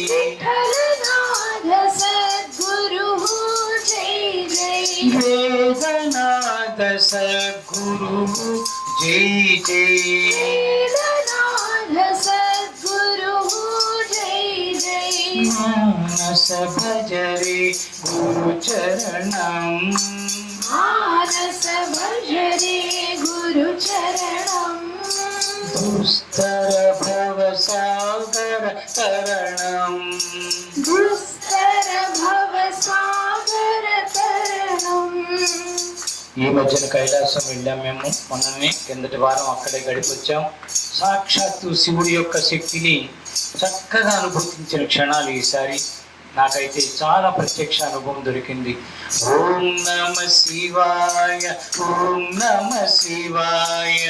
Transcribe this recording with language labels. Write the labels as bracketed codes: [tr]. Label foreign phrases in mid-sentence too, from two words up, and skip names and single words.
[sa] विठलनाथ सद्गुरु जय जय। వేదనాథ సద్గురు జై జై. वेदनाथ सद्गुरु जय जय। మానస భజరే గురు చరణం. मानस भजरे गुरु चरणं। దుస్తర భవ సాగర తరణం. दुस्तर भव सागर तरणं। [te] ఈ మధ్యన కైలాసం వెళ్ళాం మేము. మొన్ననే కిందటి వారం అక్కడే గడిపొచ్చాం. సాక్షాత్తు శివుడి యొక్క శక్తిని చక్కగా అనుభూతించిన క్షణాలు ఈసారి నాకైతే చాలా ప్రత్యక్ష అనుభవం దొరికింది. [sa] ఓం నమ శివాయ, ఓం నమ శివాయ.